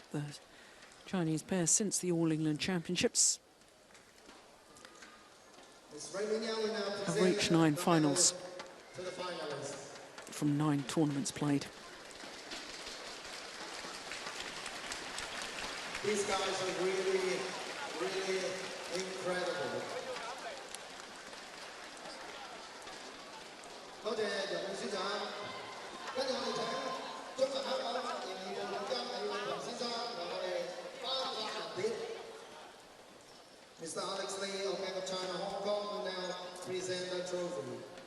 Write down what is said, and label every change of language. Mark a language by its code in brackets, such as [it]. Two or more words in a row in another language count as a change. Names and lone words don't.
[en] The Chinese pair since the All England Championships have reached 9 finals from 9 tournaments played. These guys are really, really incredible. [yue] 多謝楊永先生，跟住我哋請中文香港仍然嘅總監李永強先生為我哋頒發文件。Mr. [en] Alex Lee of Bank of China Hong Kong will now present the trophy.